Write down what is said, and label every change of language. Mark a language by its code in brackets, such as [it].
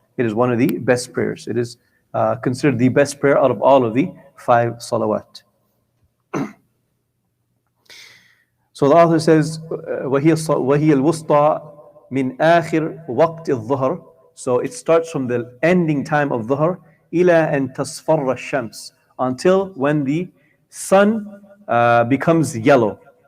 [en] It is one of the best prayers. It is considered the best prayer out of all of the 5 salawat. [ar] So the author says, وَهِيَ الْوُسْطَى مِنْ آخِرِ وَقْتِ الظُّهْرِ. [en] So it starts from the ending time of dhuhr [ar] إِلَى أَن تَصْفَرَّ الشَّمْسِ, [en] until when the sun becomes yellow.